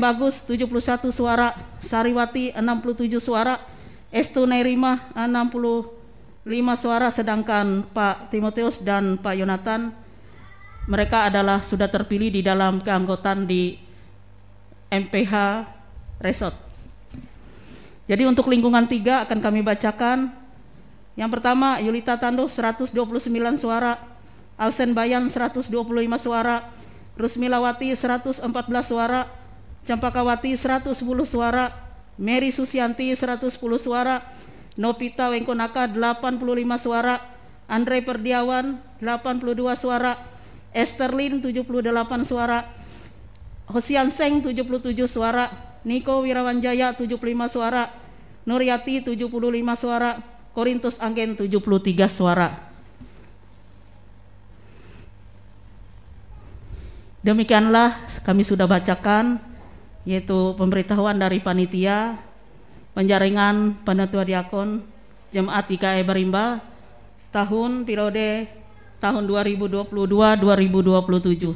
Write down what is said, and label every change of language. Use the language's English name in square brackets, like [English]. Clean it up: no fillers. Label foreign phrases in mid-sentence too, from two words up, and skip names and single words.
[Indonesian] Bagus 71 suara, Sariwati 67 suara, Estu Nerima 65 suara, sedangkan Pak Timoteus dan Pak Yonatan mereka adalah sudah terpilih di dalam keanggotaan di MPH Resort. Jadi untuk lingkungan 3 akan kami bacakan. Yang pertama, Yulita Tando 129 suara, Alsen Bayan 125 suara, Rusmilawati 114 suara, Campakawati 110 suara, Mary Susianti 110 suara, Nopita Wengkonaka 85 suara, Andre Perdiawan 82 suara, Esterlin 78 suara, Hosian Seng 77 suara, Niko Wirawanjaya 75 suara, Nuryati 75 suara, Korintus Anggen 73 suara. Demikianlah kami sudah bacakan, yaitu pemberitahuan dari panitia penjaringan penatua diakon Jemaat GKI Barimba tahun periode tahun 2022-2027.